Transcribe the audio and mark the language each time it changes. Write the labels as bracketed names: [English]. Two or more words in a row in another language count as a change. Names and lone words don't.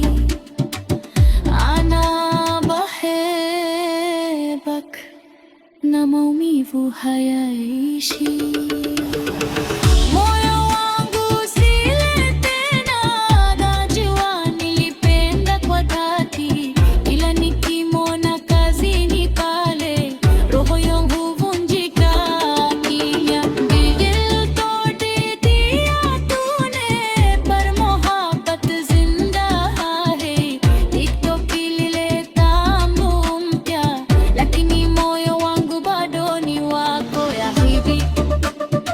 [Arabic] أنا بحبك, [Swahili] na maumivu hayaishi. Moyo wangu sile tena, najua nilipenda kwa dhati, ila nikimwona kazini pale, roho yangu vunjika kimya. [Hindi] दिल तोड़ दिया तूने, पर मोहब्बत जिंदा है. [Swahili] TikTok ilileta mpya, lakini moyo wangu bado ni wako ya hivi.